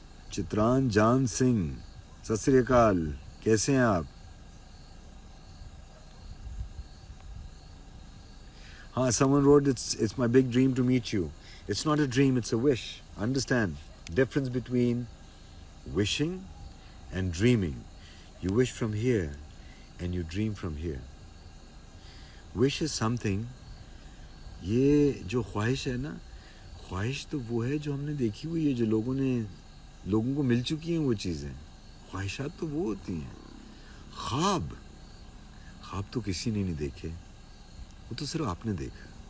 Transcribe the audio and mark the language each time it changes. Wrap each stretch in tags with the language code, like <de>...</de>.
<en>Chitranjan Singh, ست سری اکال،</en> <ur>کیسے ہیں آپ؟ ہاں،</ur> <en>someone wrote it's my big dream to meet you. It's not a dream, it's a wish. Understand difference between wishing and dreaming. You wish from here and you dream from here. Wish is something،</en> <ur>یہ جو خواہش ہے نا، خواہش تو وہ ہے جو ہم نے دیکھی ہوئی ہے، جو لوگوں کو مل چکی ہیں وہ چیزیں. خواہشات تو وہ ہوتی ہیں. خواب تو کسی نے نہیں دیکھے، وہ تو صرف آپ نے دیکھا.</ur>